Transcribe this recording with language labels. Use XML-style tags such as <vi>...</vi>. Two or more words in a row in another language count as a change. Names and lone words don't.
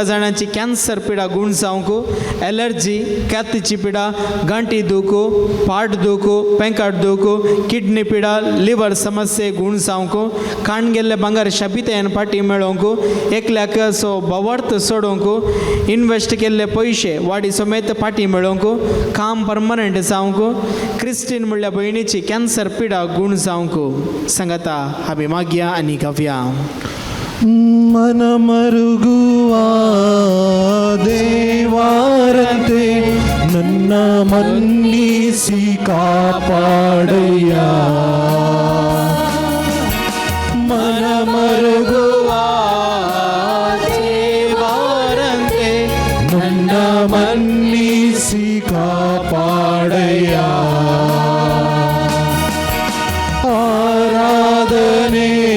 <kok>जाणांची कॅन्सर पिडा गुण जावंक एलर्जी कॅतीची पिडा गांठी दूख पाट दूख पेंकाट दूख किडनी पिडा लिवर समस्ये गुण जावंक काण गेल्ले भांगार शापितेन पाटी मेळोवंक एकल्याक सो बवर्त सोडोवंक इन्वेस्ट केल्ले पयशे वाडी समेत पाटी मेळोवंक काम परमनंट जावंक क्रिस्टीन म्हणल्या भयणीची कॅन्सर पिडा गुण जावंक सांगाता हांवें मागया आनी गावया</kok> <kn>ಮನ ಮರುಗುವ ದೇವರಂತೆ ನನ್ನ ಮನ್ನಿಸಿ ಕಾಪಾಡಯ್ಯ ಮನ ಮರುಗುವ ದೇವಾರಂತೆ ನನ್ನ ಮನ್ನಿಸಿ ಕಾಪಾಡಯ್ಯ ಆರಾಧನೆ</kn>